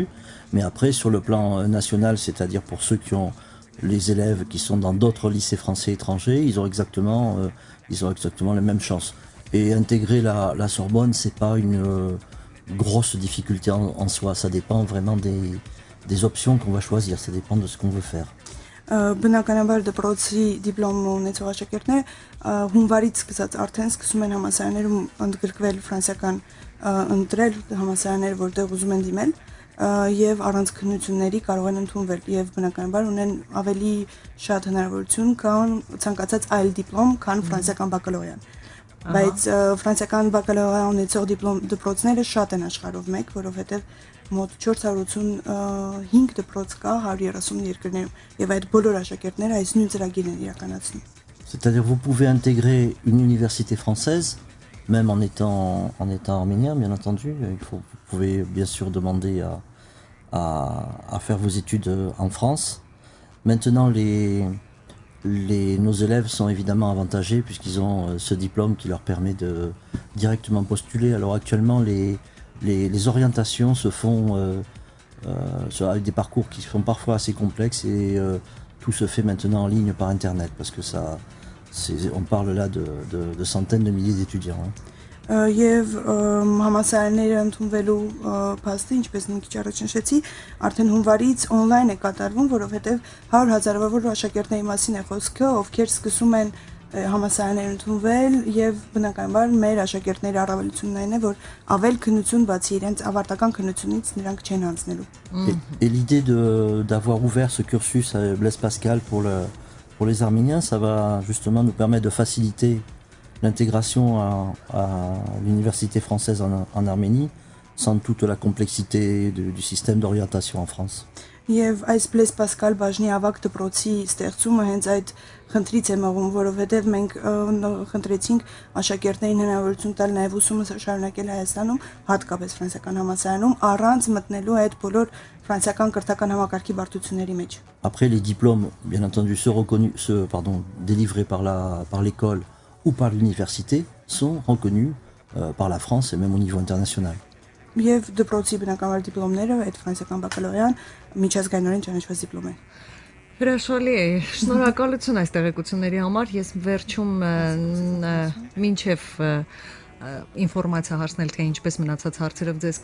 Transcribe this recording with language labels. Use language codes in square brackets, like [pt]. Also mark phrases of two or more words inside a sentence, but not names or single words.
[fr] Mais après, sur le plan national, c'est-à-dire pour ceux qui ont les élèves qui sont dans d'autres lycées français étrangers, ils ont exactement les mêmes chances. Et intégrer la Sorbonne, c'est pas une grosse difficulté en soi. Ça dépend vraiment des options qu'on va choisir. Ça dépend de ce qu'on veut faire. [hy] Բնականաբար դպրոցի դիպլոմ ունեցող աշակերտները հունվարից սկսած արդեն սկսում են համալսարաններում ընդգրկվել ֆրանսիական ընտրել համալսարաններ, որտեղ ուզում են դիմել եւ առանց քննությունների կարող են ընդունվել եւ բնականաբար ունեն ավելի շատ հնարավորություն քան ցանկացած այլ դիպլոմ, քան ֆրանսիական բակալավրյան։ Բայց ֆրանսիական բակալավրիա ունեցող դպրոցները շատ են աշխարհով մեկ, որովհետեւ մոտ 485 դպրոց կա 130 երկրներում եւ այդ բոլոր աշակերտները այս նույն ծրագիրն են իրականացնում։ [fr] C'est-à-dire vous pouvez intégrer une université française même en étant arménien, bien entendu. Vous pouvez bien sûr demander à faire vos études en France. Maintenant, nos élèves sont évidemment avantagés puisqu'ils ont ce diplôme qui leur permet de directement postuler. Alors actuellement, les orientations se font avec des parcours qui sont parfois assez complexes et tout se fait maintenant en ligne par internet parce que on parle là de centaines de milliers d'étudiants. [hy] Եվ համասարանները ընդունվելու փաստը, ինչպես մի քիչ առաջ նշեցի, արդեն հունվարից on-line է կատարվում, որովհետև 100,000-ավոր աշակերտների մասին է խոսքը, ովքեր սկսում են համասարաններ ընդունվել եւ բնականաբար մեր աշակերտների առավելությունն այն է, որ ավել քննություն բացի իրենց ավարտական քննությունից նրանք չեն անցնելու։ [fr] Et l'idée d'avoir ouvert ce cursus à Blaise Pascal pour les Arméniens, ça va justement nous permettre de faciliter l'intégration à l'université française en Arménie, sans toute la complexité du système d'orientation en France. [hy] Եվ այս Blaise Pascal բաժնի ավագ դպրոցի ստեղծումը հենց այդ խնդրից է մղում, որովհետև մենք խնդրեցինք աշակերտներին հնարավորություն տալ նաև ուսումը շարունակել Հայաստանում, հատկապես ֆրանսիական համալսարանում, առանց մտնելու այդ բոլոր ֆրանսիական կրթական համակարգի բարդությունների մեջ։ [fr] Après, les diplômes, bien entendu, délivrés par l'école ou par l'université, sont reconnus par la France et même au niveau international. [hy] Եվ դպրոցի բնականաբար դիպլոմները, այդ ֆրանսիական բակալավրյան միջազգայինորեն ճանաչված դիպլոմ է։ Հրաշալի է։ Շնորհակալություն այս տեղեկությունների համար։ Ես վերջում մինչև ինֆորմացիա հարցնել, թե ինչպես մնացած հարցերով ձեզ